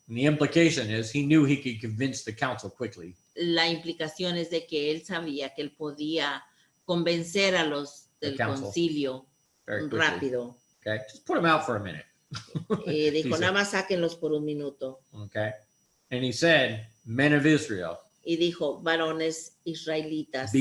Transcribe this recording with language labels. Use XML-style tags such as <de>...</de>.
<en>And the implication is he knew he could convince the council quickly.</en> <es>La implicación es de que él sabía que él podía convencer a los del</es> <en>The council.</en> <es>concilio</es> <en>Very quickly.</en> <es>rápido.</es> <en>Okay, just put them out for a minute.</en> <es>Dijo, Dice. nada más sáquenlos por un minuto.</es> <en>Okay, and he said, men of Israel,</en> <es>Y dijo, varones israelitas,</es>